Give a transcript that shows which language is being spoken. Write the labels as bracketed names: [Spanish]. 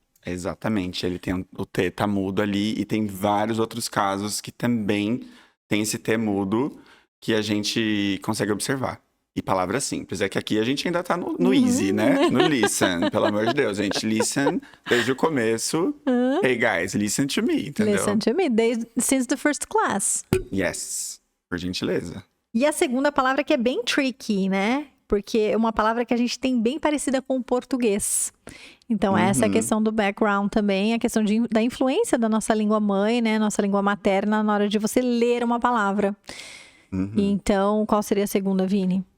[Portuguese] Exatamente, ele tem o T tá mudo ali e tem vários outros casos que também tem esse T mudo que a gente consegue observar. E palavras simples, é que aqui a gente ainda tá no easy, né? No listen, pelo amor de Deus, gente. Listen desde o começo. [English] Hey guys, listen to me, [Portuguese] entendeu? [English] Listen to me, since the first class. Yes, [Portuguese] por gentileza. E a segunda palavra que é bem tricky, né? Porque é uma palavra que a gente tem bem parecida com o português. Então, essa é a questão do background também, a questão da influência da nossa língua mãe, né? Nossa língua materna na hora de você ler uma palavra. Então, qual seria a segunda, Vini?